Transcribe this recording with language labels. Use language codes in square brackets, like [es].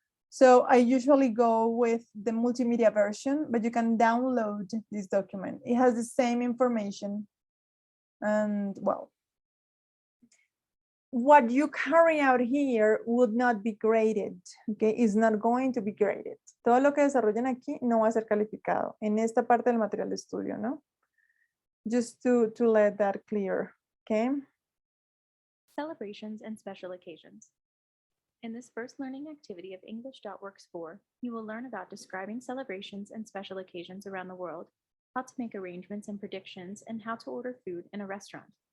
[en] So I usually go with the multimedia version, but you can download this document. It has the same information. And well, what you carry out here would not be graded, okay? It's not going to be graded. [es] Todo lo que desarrollen aquí no va a ser calificado en esta parte del material de estudio, ¿no? [en] Just to let that clear, okay? Celebrations and special occasions. In this first learning activity of English.Works 4, you will learn about describing celebrations and special occasions around the world, how to make arrangements and predictions, and how to order food in a restaurant.